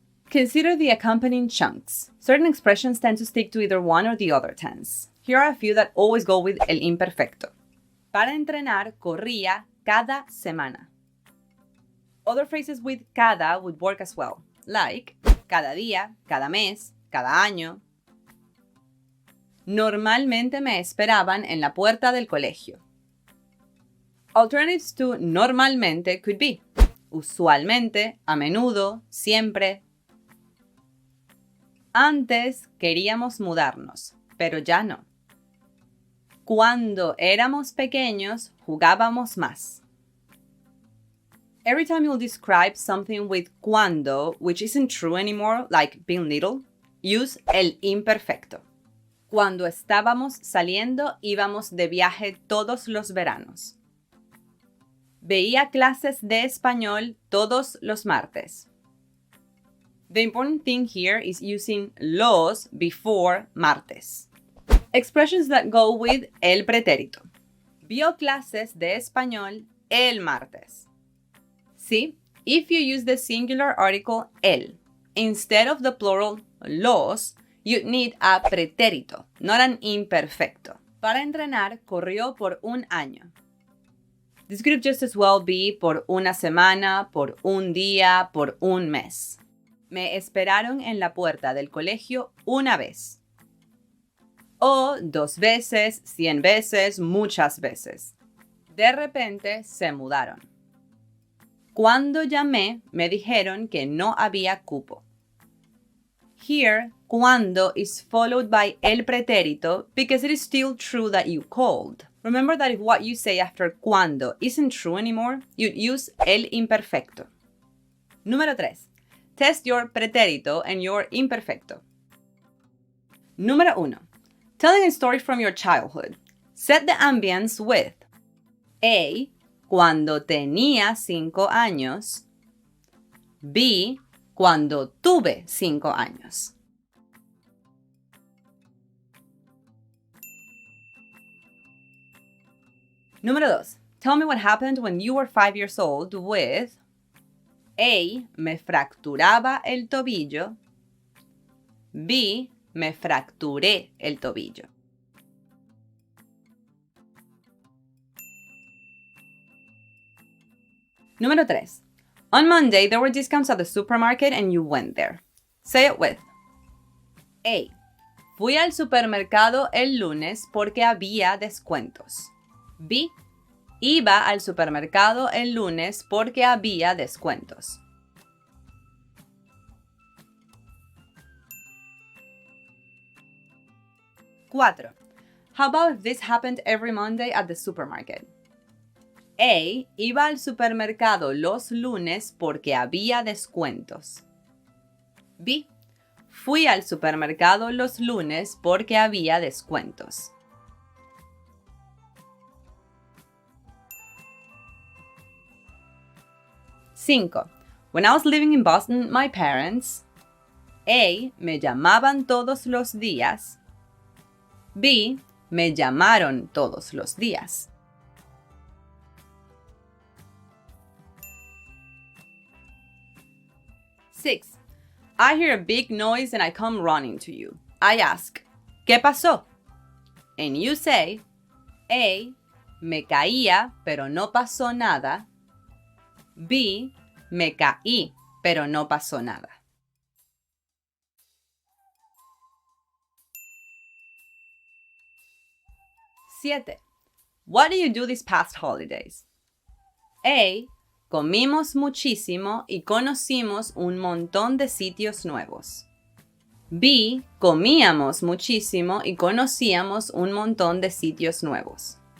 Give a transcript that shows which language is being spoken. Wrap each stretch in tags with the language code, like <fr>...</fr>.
<en>Consider the accompanying chunks. Certain expressions tend to stick to either one or the other tense. Here are a few that always go with el imperfecto.</en> <es>Para entrenar, corría cada semana.</es> <en>Other phrases with cada would work as well, like</en> <es>cada día, cada mes, cada año. Normalmente me esperaban en la puerta del colegio.</es> <en>Alternatives to normalmente could be</en> <es>usualmente, a menudo, siempre. Antes queríamos mudarnos, pero ya no. Cuando éramos pequeños, jugábamos más.</es> <en>Every time you'll describe something with cuando, which isn't true anymore, like being little, use el imperfecto.</en> <es>Cuando estábamos saliendo, íbamos de viaje todos los veranos. Veía clases de español todos los martes.</es> <en>The important thing here is using los before martes. Expressions that go with el pretérito.</en> <es>Vio clases de español el martes.</es> <en>See, if you use the singular article el instead of the plural los, you'd need a pretérito, not an imperfecto.</en> <es>Para entrenar, corrió por un año.</es> <en>This could just as well be</en> <es>por una semana, por un día, por un mes. Me esperaron en la puerta del colegio una vez. O 2 veces, 100 veces, muchas veces. De repente se mudaron. Cuando llamé, me dijeron que no había cupo.</es> <en>Here, cuando is followed by el pretérito because it is still true that you called. Remember that if what you say after cuando isn't true anymore, you'd use el imperfecto.</en> <es>Número 3.</es> <en>Test your pretérito and your imperfecto.</en> <es>Número 1.</es> <en>Telling a story from your childhood. Set the ambience with A.</en> <es>Cuando tenía 5 años.</es> <en>B.</en> <es>Cuando tuve 5 años. Número 2.</es> <en>Tell me what happened when you were 5 years old with A.</en> <es>Me fracturaba el tobillo. B. Me fracturé el tobillo. Número 3.</es> <en>On Monday, there were discounts at the supermarket and you went there. Say it with A.</en> <es>Fui al supermercado el lunes porque había descuentos. B. Iba al supermercado el lunes porque había descuentos. 4.</es> <en>How about if this happened every Monday at the supermarket? A.</en> <es>Iba al supermercado los lunes porque había descuentos. B. Fui al supermercado los lunes porque había descuentos. 5.</es> <en>When I was living in Boston, my parents A.</en> <es>Me llamaban todos los días. B. Me llamaron todos los días. 6.</es> <en>I hear a big noise and I come running to you. I ask,</en> <es>¿qué pasó?</es> <en>And you say, A.</en> <es>Me caía, pero no pasó nada. B. Me caí, pero no pasó nada. 7.</es> <en>What did you do these past holidays? A.</en> <es>Comimos muchísimo y conocimos un montón de sitios nuevos. B. Comíamos muchísimo y conocíamos un montón de sitios nuevos.</es>